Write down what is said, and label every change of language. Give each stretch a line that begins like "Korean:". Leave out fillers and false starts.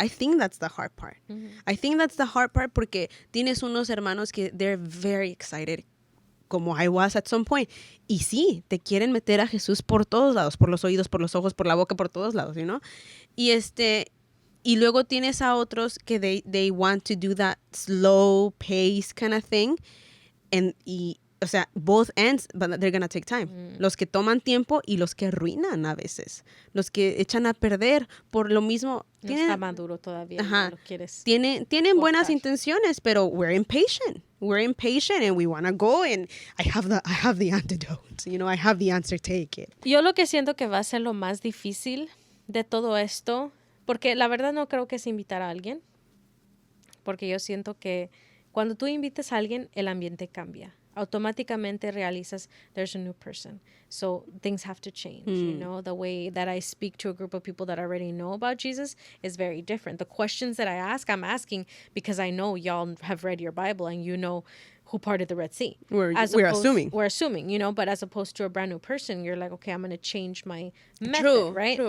English: I think that's the hard part. I think that's the hard part,
Spanish: porque tienes unos hermanos que
English: they're very excited,
Spanish: como
English: I was at some point.
Spanish: Y sí, te quieren meter a Jesús por todos lados, por los oídos, por los ojos, por la boca, por todos lados,
English: you know?
Spanish: Y luego tienes a otros que
English: they want to do that slow pace kind of thing.
Spanish: O sea,
English: both ends, but they're gonna take time.
Spanish: Los que toman tiempo y los que arruinan a veces. Los que echan a perder por lo mismo. No está maduro todavía. Ajá. No lo quieres. Tienen buenas intenciones, pero
English: we're impatient. We're impatient and we want to go, and I have the antidote. You know, I have the answer, take it.
Spanish: Yo lo que siento que va a ser lo más difícil de todo esto, porque la verdad no creo que es invitar a alguien, porque yo siento que cuando tú invites a alguien, el ambiente cambia. Automáticamente realizas
English: there's a new person. So things have to change, you know? The way that I speak to a group of people that already know about Jesus is very different. The questions that I ask, I'm asking because I know y'all have read your Bible and you know who parted the Red Sea. We're assuming. We're assuming, you know, but as opposed to a brand new person, you're like, okay, I'm going to change my method, right?